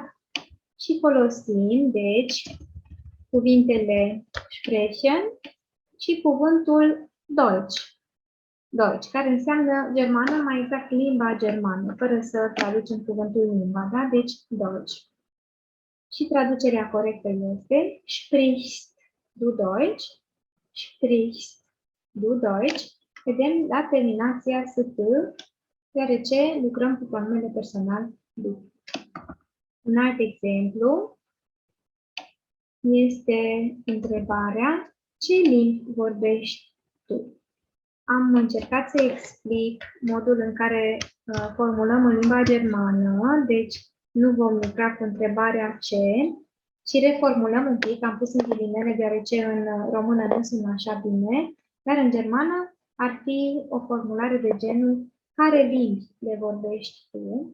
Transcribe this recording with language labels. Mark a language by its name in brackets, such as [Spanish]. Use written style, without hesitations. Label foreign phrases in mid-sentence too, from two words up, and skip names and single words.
[Romanian] Și folosim, deci, cuvintele sprechen și cuvântul Deutsch, care înseamnă germană, mai exact limba germană, fără să traducem cuvântul limba, da? [German] Deci Deutsch. [Romanian] Și traducerea corectă este [German] sprichst du Deutsch, sprichst du Deutsch. [Romanian] Vedem la terminația st, deoarece lucrăm cu pronumele personal du. Un alt exemplu este întrebarea: ce limbi vorbești tu? Am încercat să explic modul în care formulăm în limba germană, deci nu vom lucra cu întrebarea ce, ci reformulăm un pic, am pus în ghilimele deoarece în română nu sună așa bine, dar în germană ar fi o formulare de genul care limbi le vorbești tu.